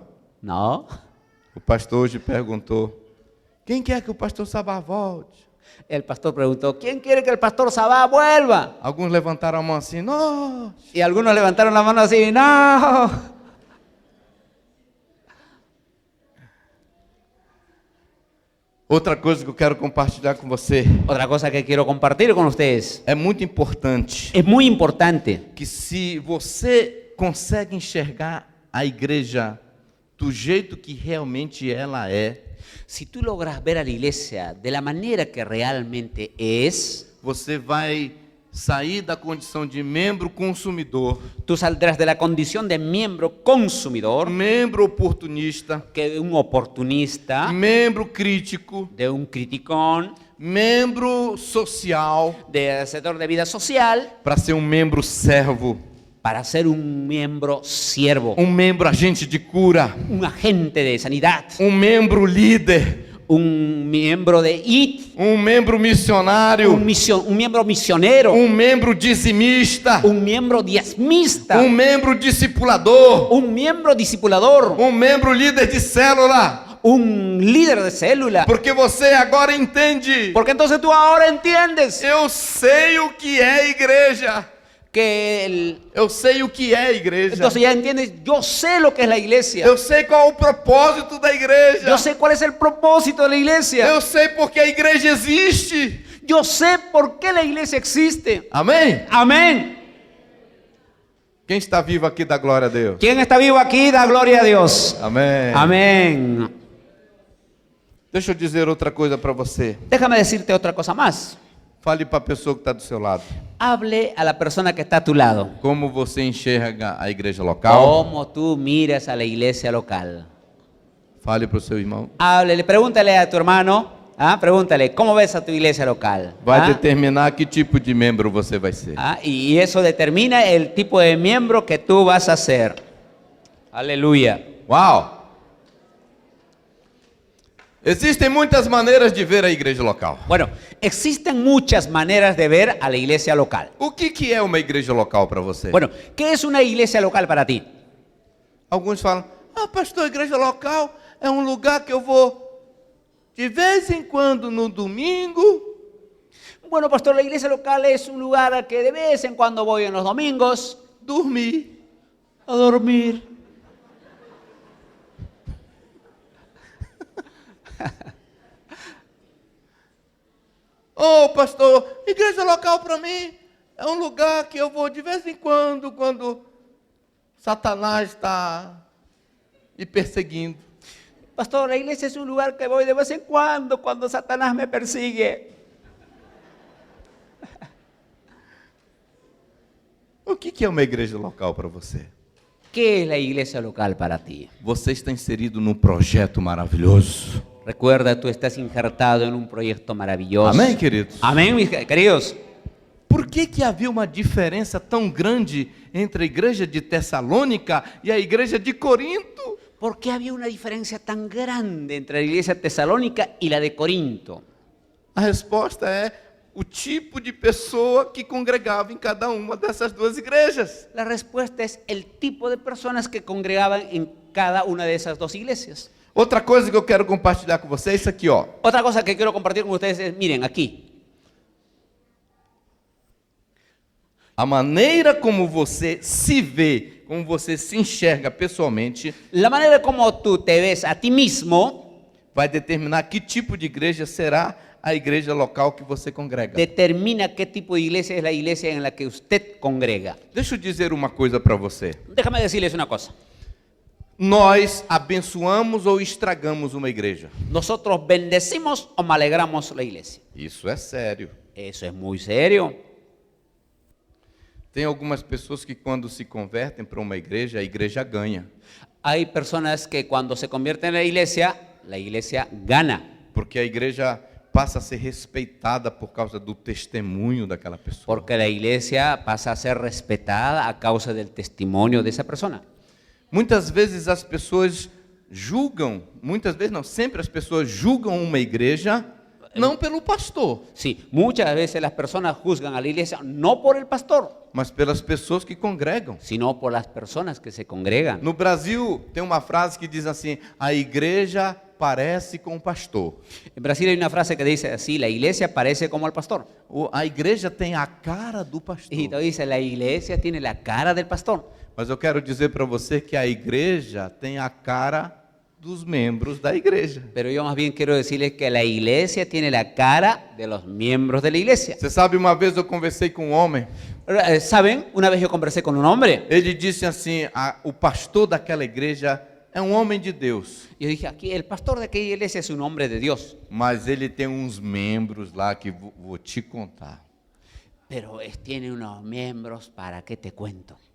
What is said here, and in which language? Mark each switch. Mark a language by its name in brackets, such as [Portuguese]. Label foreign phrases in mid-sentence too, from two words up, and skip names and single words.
[Portuguese] No. O pastor hoje perguntou: quem quer que o pastor Sabá volte? [Spanish] El pastor preguntó, ¿quién quiere que el pastor Sabá vuelva? [Portuguese] Alguns levantaram a mão assim: nós. [Spanish] Y algunos levantaron la mano así, no. [Portuguese] Outra coisa que eu quero compartilhar com você. [Spanish] Otra cosa que quiero compartir con ustedes. [Portuguese] É muito importante [Spanish] Es muy importante [Portuguese] que se você consegue enxergar a igreja do jeito que realmente ela é, [Spanish] si tú logras ver a la iglesia de la manera que realmente es, [Portuguese] você vai sair da condição de membro consumidor, [Spanish] tú saldrás de la condición de miembro consumidor, [Portuguese] membro oportunista, [Spanish] que de un oportunista, [Portuguese] membro crítico, [Spanish] de un criticón, [Portuguese] membro social, [Spanish] de hacedor de vida social, [Portuguese] para ser um membro servo, [Spanish] para ser un miembro siervo, [Portuguese] um membro agente de cura, [Spanish] un agente de sanidad, [Portuguese] um membro líder, [Spanish] un miembro de IT, [Portuguese] um membro missionário, [Spanish] un miembro misionero, [Portuguese] um membro dizimista, [Spanish] un miembro diezmista, [Portuguese] um membro discipulador, [Spanish] un miembro discipulador, [Portuguese] um membro líder de célula, [Spanish] un líder de célula. [Portuguese] porque você agora entende. [Spanish] Porque entonces tú ahora entiendes [Portuguese] Eu sei o que é igreja. [Spanish] que [Portuguese] Eu sei o que é a igreja. [Spanish] entonces ya entiendes, yo sé lo que es la iglesia. [Portuguese] Eu sei qual é o propósito da igreja. [Spanish] Yo sé cuál es el propósito de la iglesia. [Portuguese] Eu sei porque a igreja existe. [Spanish] Yo sé por qué la iglesia existe. [Portuguese] Amém? [Spanish] Amén. [Portuguese] Quem está vivo aqui dá glória a Deus. [Spanish] ¿Quién está vivo aquí? Da gloria a Dios. [Portuguese] Amém. [Spanish] Amén. [Portuguese] Deixa eu dizer outra coisa para você. [Spanish] Déjame decirte otra cosa más. [Portuguese] Fale para a pessoa que está do seu lado. [Spanish] Hable a la persona que está a tu lado. [Portuguese] Como você enxerga a igreja local? [Spanish] ¿Cómo tú miras a la iglesia local? [Portuguese] Fale para o seu irmão. [Spanish] Háblele, pregúntale a tu hermano. Pregúntale, ¿cómo ves a tu iglesia local? [Portuguese] Vai determinar que tipo de membro você vai ser. [Spanish] Y eso determina el tipo de miembro que tú vas a ser. Aleluya. [Portuguese] Uau! Existem muitas maneiras de ver a igreja local. [Spanish] Bueno, existen muchas maneras de ver a la iglesia local. [Portuguese] O que é uma igreja local para você? [Spanish] Bueno, ¿qué es una iglesia local para ti? [Portuguese] Alguns falam: pastor, igreja local é um lugar que eu vou de vez em quando no domingo. [Spanish] Bueno, pastor, la iglesia local es un lugar al que de vez en cuando voy en los domingos [Portuguese] Dormir. [Spanish] a dormir. [Portuguese] Pastor, igreja local para mim é um lugar que eu vou de vez em quando Satanás está me perseguindo. [Spanish] Pastor, la iglesia es un lugar que voy de vez en cuando Satanás me persigue. [Portuguese] O que é uma igreja local para você? [Spanish] ¿Qué es la iglesia local para ti? [Portuguese] Você está inserido num projeto maravilhoso. [Spanish] Recuerda, tú estás injertado en un proyecto maravilloso. [Portuguese] Amém, queridos? [Spanish] Amén, mis queridos. [Portuguese] Por que havia uma diferença tão grande entre a igreja de Tessalônica e a igreja de Corinto? [Spanish] ¿Por qué había una diferencia tan grande entre la iglesia tesalónica y la de Corinto? [Portuguese] A resposta é o tipo de pessoa que congregava em cada uma dessas duas igrejas. [Spanish] La respuesta es el tipo de personas que congregaban en cada una de esas dos iglesias. [Portuguese] Outra coisa que eu quero compartilhar com vocês é isso aqui, ó. [Spanish] Otra cosa que quiero compartir con ustedes es, miren, aquí. [Portuguese] A maneira como você se vê, como você se enxerga pessoalmente, [Spanish] La manera como tú te ves a ti mismo [Portuguese] vai determinar que tipo de igreja será a igreja local que você congrega. [Spanish] determina qué tipo de iglesia es la iglesia en la que usted congrega. [Portuguese] Deixa eu dizer uma coisa para você. [Spanish] Déjame decirles una cosa. [Portuguese] Nós abençoamos ou estragamos uma igreja. [Spanish] Nosotros bendecimos o malogramos la iglesia. [Portuguese] Isso é sério. [Spanish] Eso es muy serio. [Portuguese] Tem algumas pessoas que quando se convertem para uma igreja, a igreja ganha. [Spanish] Hay personas que cuando se convierten en la iglesia gana. [Portuguese] Porque a igreja passa a ser respeitada por causa do testemunho daquela pessoa. [Spanish] Porque la iglesia pasa a ser respetada a causa del testimonio de esa persona. [Portuguese] Muitas vezes as pessoas julgam, muitas vezes não, sempre as pessoas julgam uma igreja não pelo pastor, [Spanish] Sí, muchas veces las personas juzgan a la iglesia no por el pastor, [Portuguese] mas pelas pessoas que congregam. [Spanish] sino por las personas que se congregan. [Portuguese] No Brasil tem uma frase que diz assim: a igreja parece com o pastor. [Spanish] En Brasil hay una frase que dice así, la iglesia parece como el pastor. [Portuguese] A igreja tem a cara do pastor. [Spanish] Y te dice, la iglesia tiene la cara del pastor. [Portuguese] Mas eu quero dizer para você que a igreja tem a cara dos membros da igreja. [Spanish] Pero yo más bien quiero decirles que la iglesia tiene la cara de los miembros de la iglesia. [Portuguese] Você sabe, uma vez eu conversei com um homem, [Spanish] ¿Saben? Una vez yo conversé con un hombre. [Portuguese] ele disse assim: o pastor daquela igreja é um homem de Deus, [Spanish] Yo dije, aquí el pastor de aquella iglesia es un hombre de Dios. [Portuguese] mas ele tem uns membros lá que vou te contar. [Spanish] Pero tiene unos miembros, ¿para qué te cuento?